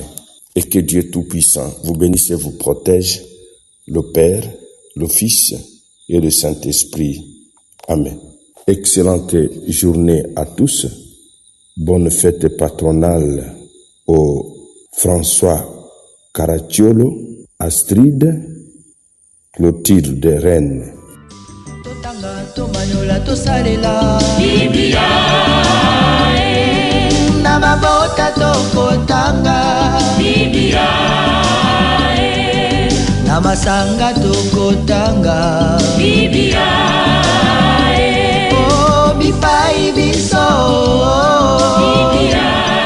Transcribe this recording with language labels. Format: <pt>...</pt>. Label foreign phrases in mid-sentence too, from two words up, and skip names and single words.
<fr>Et que Dieu Tout-Puissant vous bénisse et vous protège, le Père, le Fils et le Saint-Esprit. Amen. Excellente journée à tous. Bonne fête patronale au François Caracciolo, Astrid, Clotilde de Rennes.</fr> <ln>Biblia, na mabota tokotanga Biblia, na masanga tokotanga Biblia, oh bipai biso Biblia,</ln>